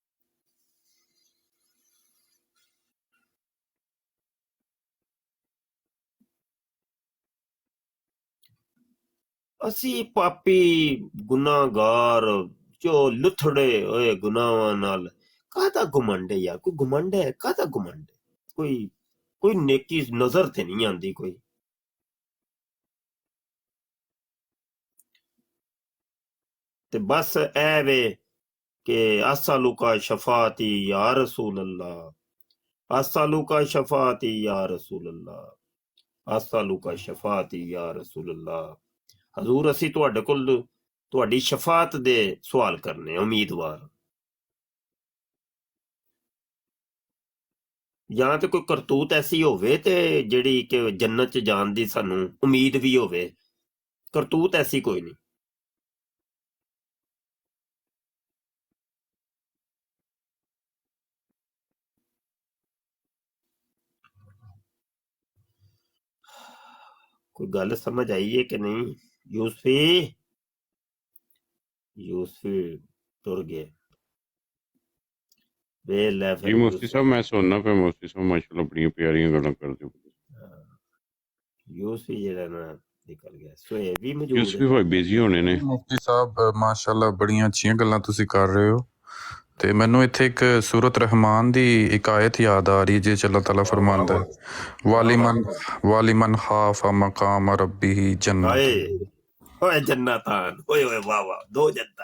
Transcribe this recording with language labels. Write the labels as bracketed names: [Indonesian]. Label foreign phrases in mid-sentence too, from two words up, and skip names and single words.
[Punjabi] ਅਸੀਂ ਪਾਪੀ ਗੁਨਾਹਗਾਰ ਜੋ ਲੁੱਥੜੇ ਹੋਏ ਗੁਨਾਹਾਂ ਨਾਲ ਕਾਹਦਾ ਘੁਮੰਡ ਹੈ ਯਾਰ? ਕੋਈ ਘੁਮੰਡ ਹੈ? ਕਾਹਦਾ ਘੁਮੰਡ ਹੈ? ਕੋਈ ਨੇਕੀ ਨਜ਼ਰ ਤੇ ਨਹੀਂ ਆਉਂਦੀ ਕੋਈ। ਤੇ ਬਸ ਐ ਵੇ کہ [Arabic] اسالک شفاعتی یا رسول اللہ، اسالک شفاعتی یا رسول اللہ، اسالک شفاعتی یا رسول اللہ۔ [Punjabi] حضور اسی ਤੁਹਾਡੇ ਕੋਲ ਤੁਹਾਡੀ ਸ਼ਫਾਅਤ ਦੇ ਸਵਾਲ ਕਰਨੇ ਉਮੀਦਵਾਰ। ਜਾਂ ਤੇ ਕੋਈ ਕਰਤੂਤ ਐਸੀ ਹੋਵੇ ਤੇ ਜਿਹੜੀ ਕਿ ਜੰਨਤ ਚ ਜਾਣ ਦੀ ਸਾਨੂੰ ਉਮੀਦ ਵੀ ਹੋਵੇ, ਕਰਤੂਤ ਐਸੀ ਕੋਈ ਨਹੀਂ। کوئی گل سمجھ آئی ہے کہ نہیں؟ یوسفی ٹر گئے جی مفتی صاحب میں سننا پہ مفتی صاحب ماشاءاللہ بڑی پیاریاں گلاں کرتے ہو۔ یوسفی جڑا نا نکل گیا، سہیب بھی موجود یوسفی بھائی ਬਿਜ਼ੀ ਹੋਣੇ ਨੇ। ਮੁਫਤੀ ਸਾਹਿਬ ਮਾਸ਼ਾਅੱਲਾ ਬੜੀਆਂ ਅੱਛੀਆਂ ਗੱਲਾਂ ਤੁਸੀਂ ਕਰ ਰਹੇ ਹੋ। ਤੇ ਮੈਨੂੰ ਇੱਥੇ ਇੱਕ ਸੂਰਤ ਰਹਿਮਾਨ ਦੀ ਇੱਕ ਆਇਤ ਯਾਦ ਆ ਰਹੀ ਜਿਸ 'ਚ ਅੱਲਾਹ ਤਾਲਾ ਫਰਮਾਉਂਦਾ ਹੈ [Arabic] ولمن خاف مقام ربه جنة. [Punjabi] ਓਏ ਜੰਨਤਾਨ, ਓਏ ਓਏ ਵਾਹ ਵਾਹ, ਦੋ ਜੰਨਤਾਂ।